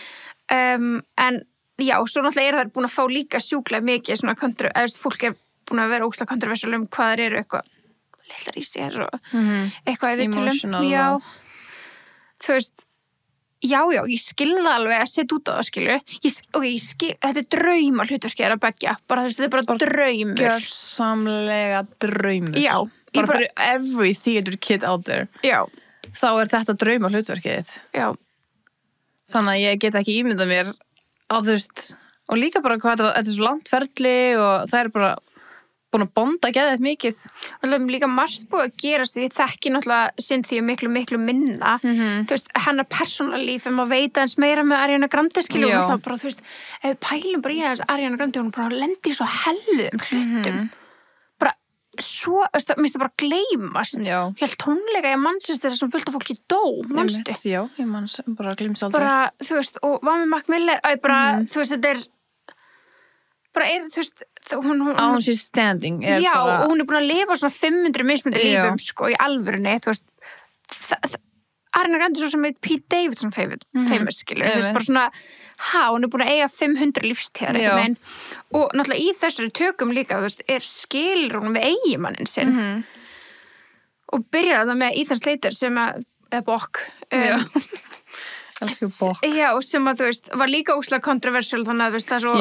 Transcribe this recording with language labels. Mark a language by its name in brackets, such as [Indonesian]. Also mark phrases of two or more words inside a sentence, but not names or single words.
[Icelandic] En já, svo náttúrulega það búin að fá líka sjúklega mikið svona fólk búin að vera ógeðslega kontroversial hvað það eru eitthvað litlar í sér og eitthvað í viðtölum. Já. Þú veist, já, ég skilði alveg að setja út á það, skilur. Þetta draumar hlutverkið að begja. Bara þú veist, þetta bara draumur. Gjörsamlega draumur. Já. Bara fyrir [English] every theater kid out there. [Icelandic] Já. Þá þetta draumar hlutverkið þitt. Já. Þannig að ég get ekki ímyndað mér á þú veist, og líka bara hvað þetta svo langt ferli og það bara búin að bonda geðið mikið. Alltaf líka margt búið að gera sig, ég þekki náttúrulega Cynthia miklu minna. Þú veist, hennar persónalíf, maður veit aðeins meira með Ariana Grande, skilur, og náttúrulega bara, þú veist, ef við pælum bara í aðeins Ariana Grande, hún bara lendi í svo helluðum hlutum. Bara svo, mér finnst það bara gleymast. Helt tónleika í Manchester sem fullt af fólki dó, manstu? Já, ég manns, bara gleymst aldrei. Bara, þú veist, og var með Mac Miller, bara, þú veist, þetta bara þú veist, hún [English] Án she's standing [Icelandic] já, bara... og hún búin að lifa svona 500 mismundi lífum, sko, í alvörunni, þú veist, Ariana Grande svo sem heit Pete Davidson famous, skilur, þú veist, bara svona, hún búin að eiga 500 lífstíðar, eitthvað, og náttúrulega í þessari tökum líka, þú veist, skilur hún við eiginmannin sinn, og byrjar það með Ethan Slater sem eða Bokk, já, sem að þú veist var líka óslega kontroversial þannig að þú veist það svo